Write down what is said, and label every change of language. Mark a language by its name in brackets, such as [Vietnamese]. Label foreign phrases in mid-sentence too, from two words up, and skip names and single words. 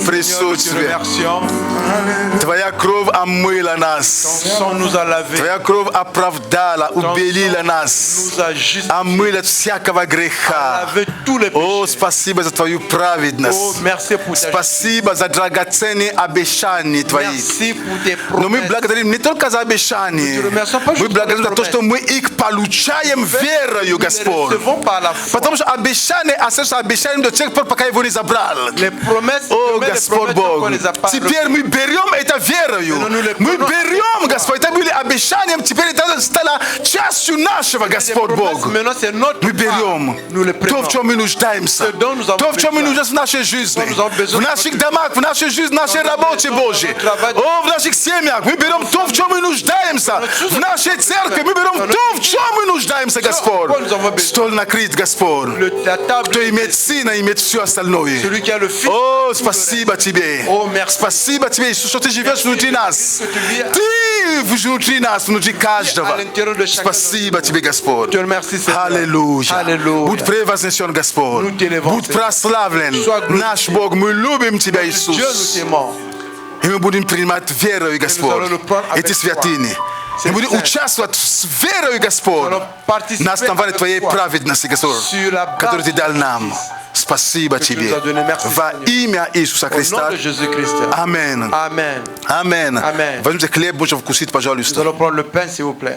[French] Seigneur, nous te [Russian] присутствие. [French] remercions. [Russian] Твоя кровь омыла [French] Ton [Russian] нас. [French] sang nous a lavés. [Russian] Твоя кровь оправдала, [French] Ton [Russian] убелила [French] sang [Russian] нас. [French] nous a justifiés. [Russian] Омыла от всякого греха. [French] Lavé tous les [Russian] О, [French] péchés. [Russian] спасибо за Твою [French] Oh, [Russian] праведность. [French] merci pour ta justice. [Russian] Спасибо за драгоценные обещания Твои. [French] Merci pour tes [Russian] Но мы [French] promesses. [Russian] благодарим не только за обещания. Мы благодарим за то, что мы их получаем верою, [French] Nous les [Russian] Господь. [French] recevons par la foi. [Russian] Потому что обещания остаются обещаниями до тех пор, пока его не забрал. [French] Les promesses, [Russian] О, [French] les [Russian] Господь [French] promesses, on [Russian] Бог, les a pas теперь мы берем это верою. Мы берем, Господь, это были обещания, теперь это стало частью нашего, Господь Бог. [French] Maintenant, c'est notre [Russian] Мы [French] part. [Russian] берем [French] Nous les [Russian] то, [French] prenons. [Russian] в чем мы нуждаемся, то, в чем мы нуждаемся в нашей жизни, в наших домах, в нашей жизни, в нашей работе, Божьей. О, в наших семьях мы берем то, в чем мы нуждаемся, в нашей церкви мы берем то, в чем мы нуждаемся, Господь. Стол накрыт, Господь. [French] La table, [Russian] Кто имеет Сына, имеет все остальное. [French] celui qui a le Fils. [Russian] О, спасибо Тебе. [French] О, merci. [Russian] Спасибо Тебе, Иисус, что Ты живешь внутри нас. Ты внутри нас, внутри каждого. Спасибо Тебе, Господь. [French] Te remercie, Seigneur. [Russian] Аллилуйя. Аллилуйя. Будь превознесен, Господь. [French] Nous t'élevons, [Russian] Будь [French] Seigneur. [Russian] прославлен. [French] Sois glorifié. [Russian] Наш Бог, мы любим Тебя, [French] Dieu, nous [Russian] Иисус. [French] t'aimons. [Russian] И мы будем принимать верою, Господь, [French] allons le prendre avec [Russian] эти святыни. Мы будем [French] saints. [Russian] участвовать с верою, Господь, [French] allons participer [Russian] на основании [French] avec [Russian] Твоей [French] foi [Russian] праведности, Господь, [French] sur la base [Russian] которую Ты дал [French] de [Russian] нам. [French] justice [Russian] Спасибо [French] que tu [Russian] Тебе. [French] nous as donné. Merci, [Russian] Во [French] Seigneur. [Russian] имя Иисуса [French] Au nom [Russian] Христа. [French] de Jésus-Christ. [Russian] Аминь. [French] Amen. [Russian] Аминь. [French] Amen. [Russian] Возьмите хлеб, можете вкусить, [French] Nous [Russian] пожалуйста. [French] allons prendre le pain, s'il vous plaît.